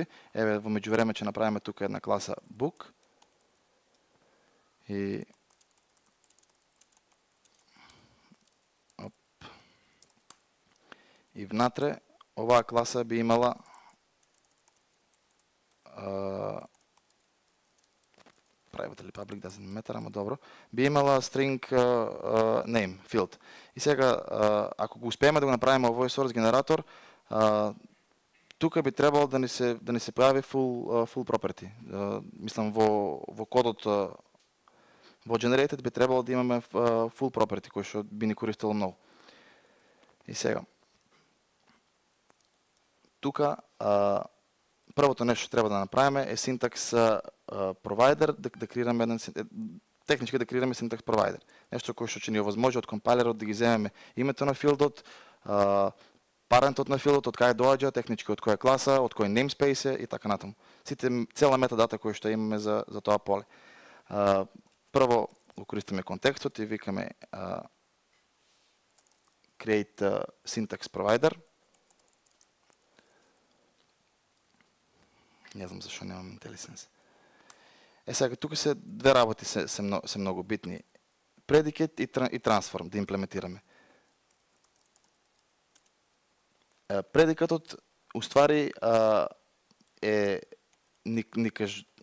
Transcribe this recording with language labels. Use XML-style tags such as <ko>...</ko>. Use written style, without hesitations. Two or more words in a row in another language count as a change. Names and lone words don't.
<mk>Еве во меѓувреме ќе направиме тука една класа book и внатре оваа класа би имала private или public</mk> <en>doesn't matter,</en> <mk>ама добро, би имала</mk> <en>string name field.</en> <mk>И сега, ако го успееме да го направиме овој source генератор, тука би требало да ни се појави</mk> <en>full property.</en> <mk>Мислам, во кодот во generated би требало да имаме</mk> <en>full property,</en> <mk>кој што би ни користело многу. И сега, тука, првото нешто што треба да направиме е</mk> <en>syntax provider,</en> <mk>да креираме технички да креираме</mk> <en>syntax provider.</en> <mk>Нешто кој што ќе ни овозможи од компайлерот да ги земеме името на филдот, парентот на филдот, од кај доаѓа, технички од која класа, од кој namespace и така натаму. Цела метадата која што имаме за тоа поле. Прво го користиме контекстот и викаме</mk> <en>create syntax provider.</en> <mk>Не знам зашо немам IntelliSense. Сега, тука се две работи се многу битни. Predicate и transform да имплементираме. Предикатот, уствари, е ни кажу...</mk>